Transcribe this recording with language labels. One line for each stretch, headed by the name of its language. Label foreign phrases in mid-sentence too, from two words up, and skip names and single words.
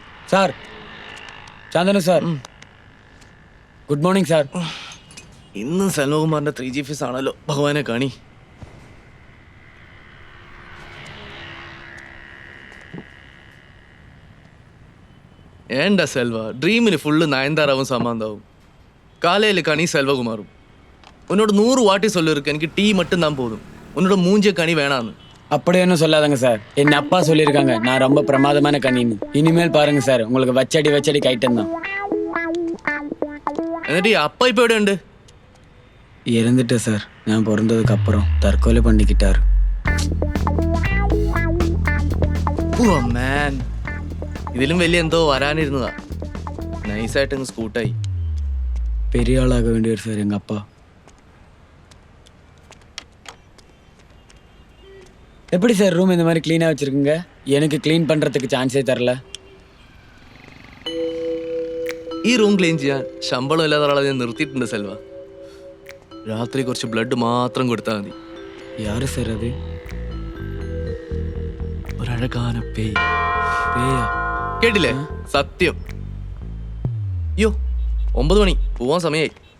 Malayalam: സാർ, ചാന്ദനു സാർ, ഗുഡ് മോർണിംഗ് സാർ. ഇന്നും സെൽവകുമാറിന്റെ 3G ഫീസ് ആണല്ലോ. ഭഗവാനെ കാണി.
Tamil: ஏண்டா செல்வா, ட்ரீமில் ஃபுல்லு நயன்தாராவும் சமாந்தாவும், காலையில் கனி செல்வகுமாரும். உன்னோட 100 வாட்டி சொல்லிருக்கு, எனக்கு டீ மட்டும் தான் போதும், உன்னோட மூஞ்சிய கனி வேணான்னு. அப்படி ஒன்றும் சொல்லாதங்க சார். என் அப்பா சொல்லியிருக்காங்க நான் ரொம்ப பிரமாதமான கணின்னு. இனிமேல் பாருங்க சார், உங்களுக்கு வச்சடி கைட்டம் தான்.
Malayalam: എന്നിട്ട് அப்பா இப்போ எവിടെ ഉണ്ട്?
Tamil: இறந்துட்டு சார். நான் பிறந்ததுக்கு அப்புறம் தற்கொலை பண்ணிக்கிட்டாரு.
Malayalam: ഓ മാൻ, ഇതിലും വലിയ എന്തോ വരാനിരുന്നതാ. നൈസായിട്ടങ്ങ് സ്കൂട്ടായി.
Tamil: பெரிய ஆளாக வேண்டியவர் சார் எங்கள் அப்பா. எப்படி சார் ரூம் இந்த மாதிரி க்ளீனாக வச்சுருக்குங்க? எனக்கு க்ளீன் பண்ணுறதுக்கு சான்ஸே தரல.
Malayalam: ഈ റൂം ക്ലീൻ ചെയ്യാൻ ശമ്പളം ഇല്ലാത്ത ഒരാളെ ഞാൻ നിർത്തിയിട്ടുണ്ട് സെൽവ. രാത്രി കുറച്ച് ബ്ലഡ് മാത്രം കൊടുത്താൽ മതി.
Tamil: யாரு சார் அது? ஒரு அழகான பேய். பேயா?
Malayalam: കേട്ടില്ലേ? സത്യം. അയ്യോ, 9 മണി, പോവാൻ സമയമായി.